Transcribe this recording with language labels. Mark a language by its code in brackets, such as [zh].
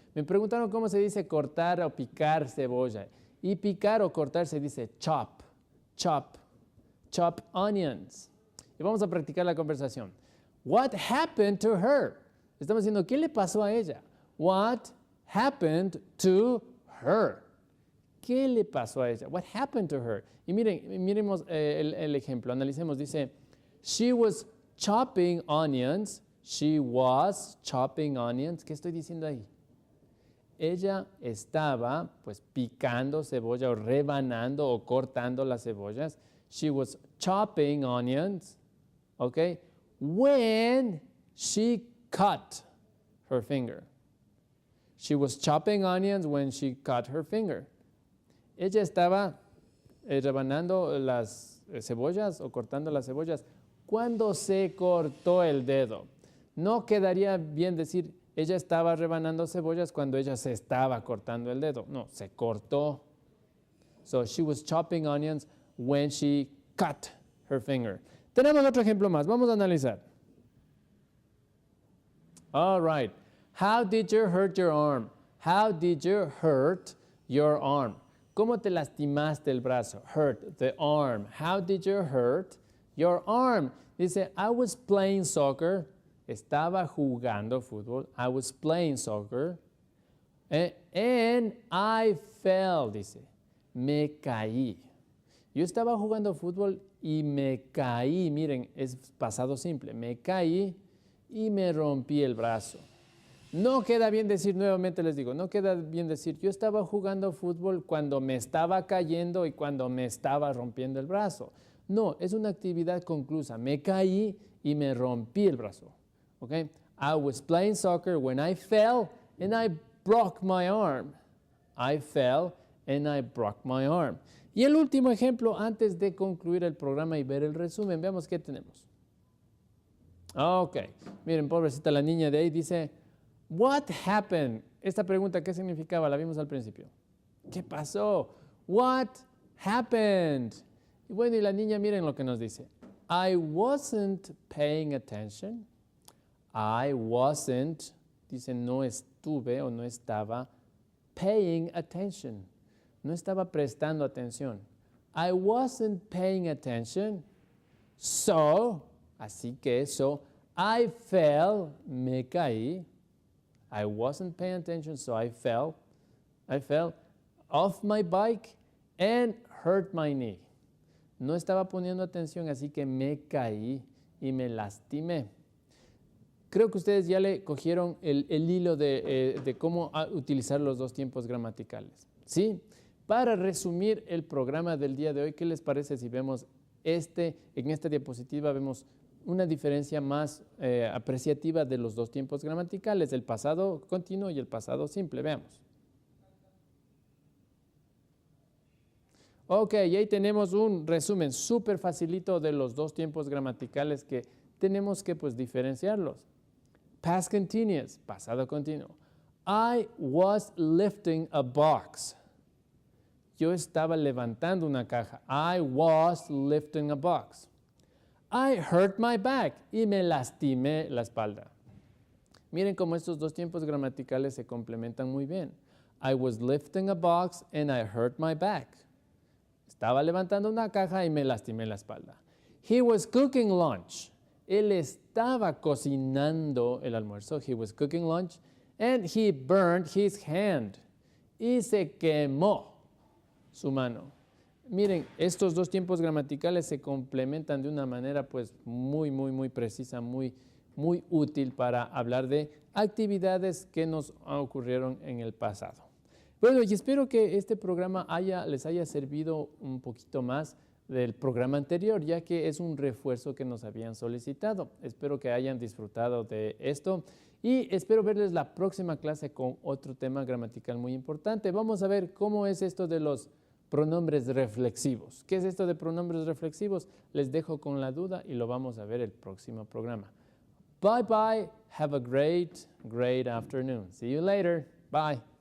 [es] Me preguntaron cómo se dice cortar o picar cebolla. Y picar o cortar se dice [en] chop, chop, chop onions. [es] Y vamos a practicar la conversación. [en] What happened to her? [es] Estamos diciendo, ¿qué le pasó a ella? [en] What happened to her? [es] ¿Qué le pasó a ella? [en] What happened to her? [es] Y miremos el ejemplo, analicemos. [en] Dice, she was chopping onions. She was chopping onions. [es] ¿Qué estoy diciendo ahí? Ella estaba pues picando cebolla o rebanando o cortando las cebollas. [en] She was chopping onions. Okay? When she cut her finger. She was chopping onions when she cut her finger. [es] Ella estaba rebanando las cebollas o cortando las cebollas cuando se cortó el dedo. No quedaría bien decir, ella estaba rebanando cebollas cuando ella se estaba cortando el dedo. No, se cortó. [en] So she was chopping onions when she cut her finger. [es] Tenemos otro ejemplo más. Vamos a analizar. [en] All right. How did you hurt your arm? How did you hurt your arm? [es] ¿Cómo te lastimaste el brazo? [en] Hurt the arm. How did you hurt your arm? Dice, I was playing soccer. [es] Estaba jugando fútbol. [en] I was playing soccer. And I fell, dice. [es] Me caí. Yo estaba jugando fútbol y me caí. Miren, es pasado simple. Me caí y me rompí el brazo. No queda bien decir, nuevamente les digo, no queda bien decir, yo estaba jugando fútbol cuando me estaba cayendo y cuando me estaba rompiendo el brazo. No, es una actividad conclusa. Me caí y me rompí el brazo. Okay? [en] I was playing soccer when I fell and I broke my arm. I fell and I broke my arm. [es] Y el último ejemplo, antes de concluir el programa y ver el resumen, veamos qué tenemos. Ok, miren, pobrecita la niña de ahí dice, what happened? Esta pregunta, ¿qué significaba? La vimos al principio. ¿Qué pasó? [en] What happened? [es] Y bueno, y la niña, miren lo que nos dice. [en] I wasn't paying attention. I wasn't, [es] dice, no estuve o no estaba [en] paying attention. [es] No estaba prestando atención. [en] I wasn't paying attention. [es] So, así que so, [en] I fell, [es] me caí. [en] I wasn't paying attention, so I fell. I fell off my bike and hurt my knee. [es] No estaba poniendo atención, así que me caí y me lastimé. Creo que ustedes ya le cogieron el hilo de cómo utilizar los dos tiempos gramaticales. ¿Sí? Para resumir el programa del día de hoy, ¿qué les parece si vemos en esta diapositiva vemos una diferencia más apreciativa de los dos tiempos gramaticales, el pasado continuo y el pasado simple? Veamos. Ok, y ahí tenemos un resumen súper facilito de los dos tiempos gramaticales que tenemos que diferenciarlos. [en] Past continuous, [es] pasado continuo. [en] I was lifting a box. [es] Yo estaba levantando una caja. [en] I was lifting a box. I hurt my back [es] y me lastimé la espalda. Miren cómo estos dos tiempos gramaticales se complementan muy bien. [en] I was lifting a box and I hurt my back. [es] Estaba levantando una caja y me lastimé la espalda. [en] He was cooking lunch. [es] Él estaba cocinando el almuerzo. [en] He was cooking lunch and he burned his hand. [es] Y se quemó su mano. Miren, estos dos tiempos gramaticales se complementan de una manera muy precisa, muy útil para hablar de actividades que nos ocurrieron en el pasado. Bueno, y espero que este programa les haya servido un poquito más del programa anterior, ya que es un refuerzo que nos habían solicitado. Espero que hayan disfrutado de esto y espero verles la próxima clase con otro tema gramatical muy importante. Vamos a ver cómo es esto de los pronombres reflexivos. ¿Qué es esto de pronombres reflexivos? Les dejo con la duda y lo vamos a ver el próximo programa. [en] Bye bye. Have a great afternoon. See you later. Bye.